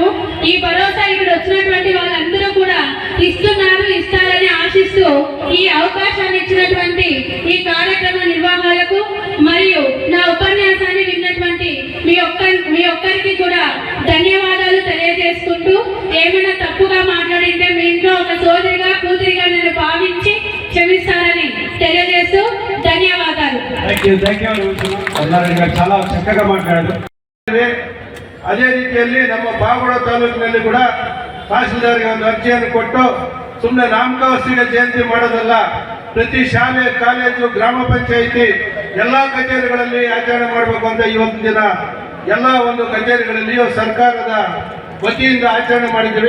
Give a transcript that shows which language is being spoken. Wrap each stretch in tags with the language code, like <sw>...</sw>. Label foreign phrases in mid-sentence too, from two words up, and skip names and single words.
<te>ఈ భరోసా ఇక్కడ వచ్చినటువంటి వాళ్ళందరూ కూడా ఇస్తారని ఆశిస్తూ ఈ అవకాశాన్ని ఇచ్చినటువంటి ఈ కార్యక్రమ నిర్వాహకులకు మరియు నా ఉపన్యాసాన్ని విన్నటువంటి మీ ఒక్కరికి కూడా ధన్యవాదాలు తెలియజేసుకుంటూ, ఏమైనా తప్పుగా మాట్లాడింటే మీ ఇంట్లో ఒక సోదరిగా కూతురిగా నేను భావించి క్షమిస్తారని తెలియజేస్తూ ధన్యవాదాలు. చాలా చక్కగా మాట్లాడారు.</te> <kn>ಅದೇ ರೀತಿಯಲ್ಲಿ ನಮ್ಮ ಪಾವಗಡ ತಾಲೂಕಿನಲ್ಲಿ ಕೂಡ ತಹಸೀಲ್ದಾರ್ಗೆ ಒಂದು ಅರ್ಜಿಯನ್ನು ಕೊಟ್ಟು ಸುಮ್ಮನೆ ನಾಮಕಾವಸ್ಥೆಗೆ ಜಯಂತಿ ಮಾಡೋದಲ್ಲ, ಪ್ರತಿ ಶಾಲೆ ಕಾಲೇಜು ಗ್ರಾಮ ಪಂಚಾಯಿತಿ ಎಲ್ಲಾ ಕಚೇರಿಗಳಲ್ಲಿ ಆಚರಣೆ ಮಾಡಬೇಕು ಅಂತ ಇವತ್ತಿನ ದಿನ ಎಲ್ಲ ಒಂದು ಕಚೇರಿಗಳಲ್ಲಿಯೂ ಸರ್ಕಾರದ ವತಿಯಿಂದ ಆಚರಣೆ ಮಾಡಿದ್ದೀವಿ.</kn>